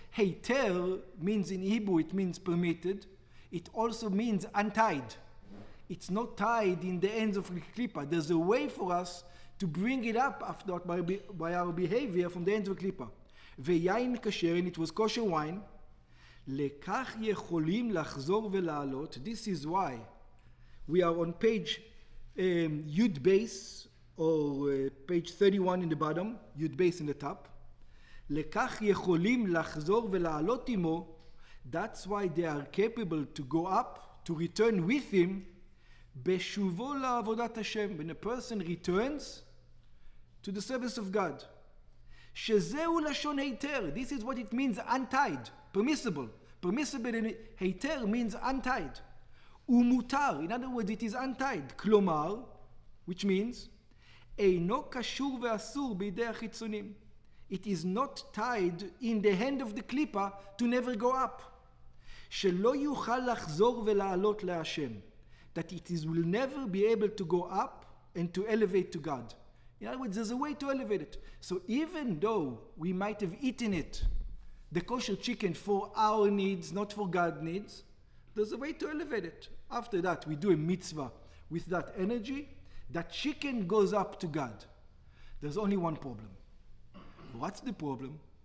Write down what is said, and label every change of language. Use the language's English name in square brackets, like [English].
[English] Heiter means in Hebrew, it means permitted. It also means untied. It's not tied in the ends of the klipa. There's a way for us to bring it up after by our behavior from the ends of the klipa. [Hebrew] ויין כשר, [English] and it was kosher wine. [Hebrew] לכך יכולים לחזור ולעלות. [English] This is why we are on page Yud base, or page 31 in the bottom, Yud base in the top. [Hebrew] לכך יכולים לחזור ולעלות עמו. [English] That's why they are capable to go up, to return with him. [Hebrew] בשובו לעבודת Hashem, [English] when a person returns to the service of God. [Hebrew] שזהו לשון היתר. [English] This is what it means, untied, permissible. Permissible in היתר means untied. ומותר, in other words, it is untied. [Hebrew] כלומר, [English] which means, [Hebrew] אינו קשור ואסור בידי החיצונים. [English] It is not tied in the hand of the klipa to never go up. [Hebrew] שלא יוכל לחזור ולעלות להשם. [English] That will never be able to go up and to elevate to God. In other words, there's a way to elevate it. So even though we might have eaten it, the kosher chicken, for our needs, not for God's needs, there's a way to elevate it. After that, we do a mitzvah with that energy. That chicken goes up to God. There's only one problem. What's the problem?